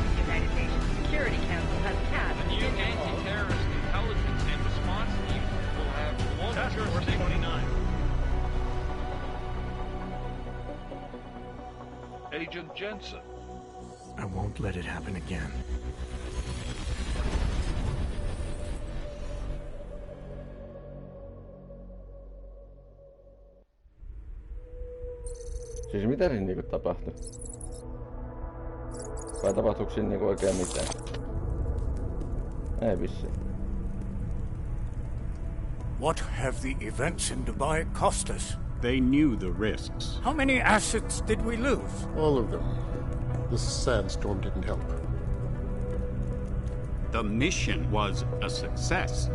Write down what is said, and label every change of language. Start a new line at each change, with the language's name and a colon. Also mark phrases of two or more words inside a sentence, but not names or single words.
English: The United Nations Security Council has passed The new anti-terrorist intelligence and response team will have global jurisdiction. 29. Agent Jensen. I won't let it happen again.
Finnish: Siis mitä siinä niinku tapahtui? Vai tapahtuuko siinä niinku oikein mitään? Ei vissiin.
English: What have the events in Dubai cost us? They knew the risks. How many assets did we lose? All of them. This sandstorm didn't help. The mission was a success.